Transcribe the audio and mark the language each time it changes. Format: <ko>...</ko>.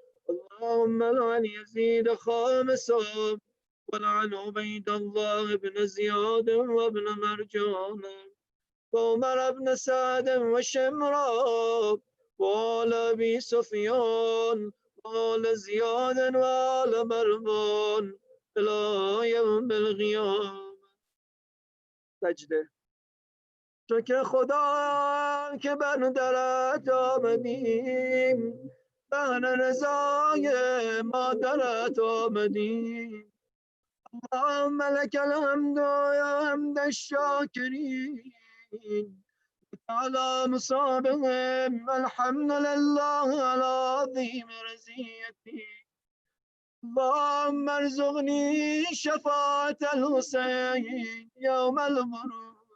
<ar>اللهم لعن يزيد خامسا ولعن عبيد الله بن زياد وابن مرجان وعمر بن سعد وشمران وآل أبي سفيان وآل زياد وآل مروان إلى يوم القيامة.</ar> <fa>سجده. شکر خدا که بر درت آمدیم بهر رضای مادرت آمدیم.</fa> <ar>اللهم لك الحمد يا حمد الشاكرين على مصابهم. الحمد لله على عظيم رزيتي. اللهم ارزقني شفاعة الحسين يوم الغروب.</ar>